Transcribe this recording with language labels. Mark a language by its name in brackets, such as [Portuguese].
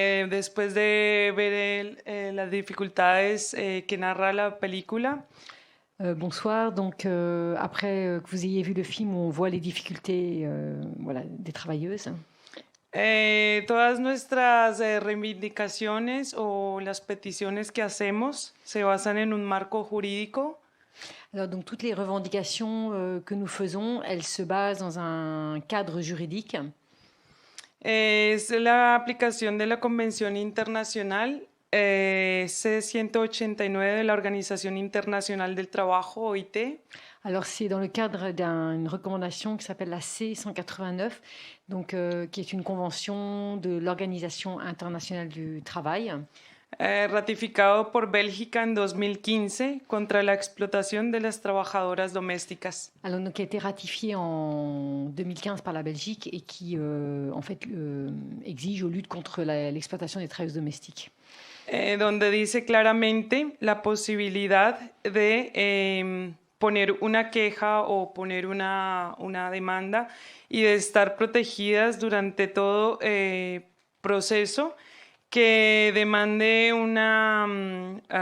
[Spanish] Después de ver las dificultades que narra la película. [French] Bonsoir. Donc, après que vous ayez vu le film où on voit les difficultés des travailleuses. [Spanish] Todas nuestras reivindicaciones o las peticiones que hacemos se basan en un marco jurídico. [French] Alors, donc, toutes les revendications que nous faisons, elles se basent dans un cadre juridique. [Spanish] Es la aplicación de la Convención Internacional C-189 de la Organización Internacional del Trabajo, OIT. [French] Alors, c'est dans le cadre d'une recommandation qui s'appelle la C-189, donc, qui est une convention de l'Organisation internationale du travail. [Spanish] ratificado por Bélgica en 2015 contra la explotación de las trabajadoras domésticas. [French] Alors, donc, qui a été ratifié en 2015 par la Belgique et qui, en fait, exige ou lutte contre l'exploitation des travailleuses domestiques. [Spanish] Donde dice claramente la posibilidad de poner una queja o poner una demanda y de estar protegidas durante todo proceso que demande una